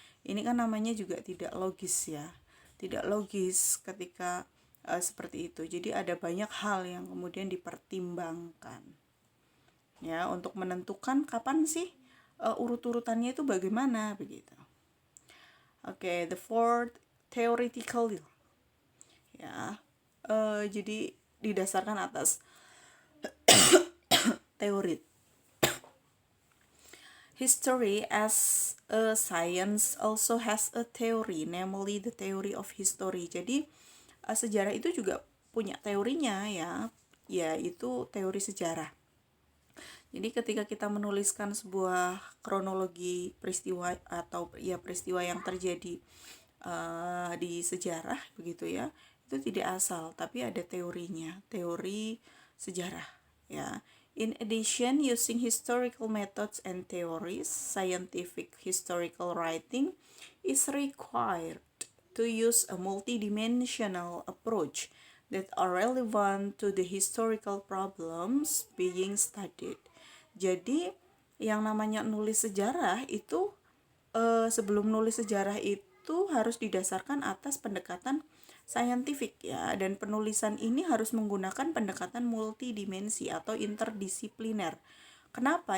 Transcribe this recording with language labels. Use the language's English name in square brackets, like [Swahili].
[Indonesian] Ini kan namanya juga tidak logis ya. Tidak logis ketika seperti itu. Jadi ada banyak hal yang kemudian dipertimbangkan. Ya, untuk menentukan kapan sih urut-urutannya itu bagaimana begitu. Oke, [English] the fourth, theoretical. [Indonesian] Ya, jadi didasarkan atas teori. [English] History as a science also has a theory, namely the theory of history. [Indonesian] Jadi sejarah itu juga punya teorinya ya, yaitu teori sejarah. Jadi ketika kita menuliskan sebuah kronologi peristiwa atau ya peristiwa yang terjadi di sejarah begitu ya, itu tidak asal tapi ada teorinya, teori sejarah ya. [English] In addition, using historical methods and theories, scientific historical writing is required to use a multidimensional approach that are relevant to the historical problems being studied. [Indonesian] Jadi yang namanya nulis sejarah itu sebelum nulis sejarah itu harus didasarkan atas pendekatan saintifik ya, dan penulisan ini harus menggunakan pendekatan multidimensi atau interdisipliner. Kenapa?